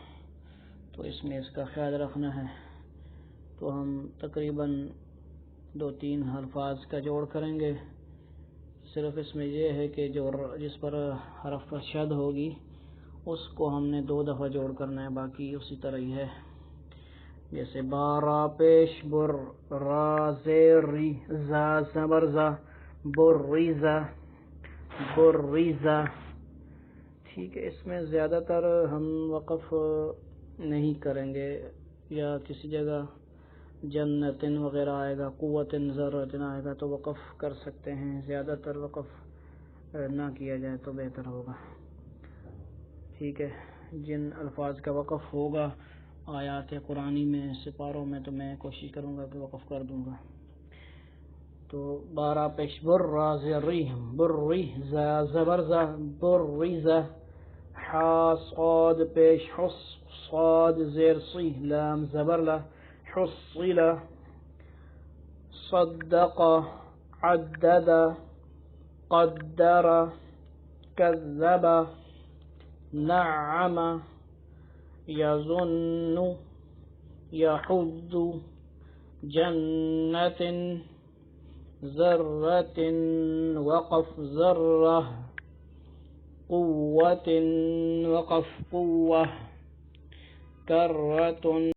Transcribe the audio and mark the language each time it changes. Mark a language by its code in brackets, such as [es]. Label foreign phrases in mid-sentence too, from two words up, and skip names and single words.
[ur] تو اس میں اس کا خیال رکھنا ہے۔ تو ہم تقریباً 2-3 الفاظ کا جوڑ کریں گے۔ صرف اس میں یہ ہے کہ جو جس پر حرف پر شد ہوگی اس کو ہم نے 2 دفعہ جوڑ کرنا ہے، باقی اسی طرح ہی ہے۔ جیسے بارا پیش بر، را زیر ری، زا زبر زا، بر ریزا، بر ریزا۔ ٹھیک ہے، اس میں زیادہ تر ہم وقف نہیں کریں گے، یا کسی جگہ جنتن وغیرہ آئے گا، قوتن ذرتن آئے گا تو وقف کر سکتے ہیں، زیادہ تر وقف نہ کیا جائے تو بہتر ہوگا۔ ٹھیک ہے، جن الفاظ کا وقف ہوگا آیات قرآنی میں، سپاروں میں، تو میں کوشش کروں گا کہ وقف کر دوں گا۔ تو بارہ پیش بر، را زیر ری، بر ری، زا زبر زا، بر ریزا، حا صاد پیش حس، صاد زیر سی، لام زبر لا، حصلا، [ar] صدق، عدد، قدر، كذب، نعم، يظن، يحض، جنة، ذرة، وقف ذرة، قوة، وقف قوة، كرة،